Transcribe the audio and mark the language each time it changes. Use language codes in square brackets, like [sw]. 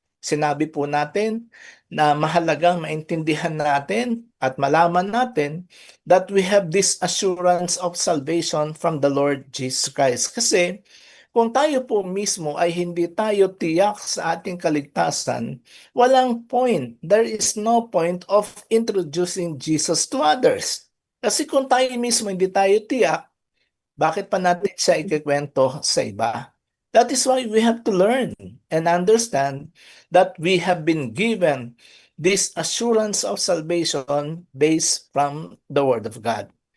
[tl] Sinabi po natin na mahalagang maintindihan natin at malaman natin [en] that we have this assurance of salvation from the Lord Jesus Christ. [tl] Kasi kung tayo po mismo ay hindi tayo tiyak sa ating kaligtasan, walang point. [en] There is no point of introducing Jesus to others. [tl] Kasi kung tayo mismo hindi tayo tiyak, bakit pa natin siya ikikwento sa iba? [en] That is why we have to learn and understand that we have been given this assurance of salvation based from the Word of God.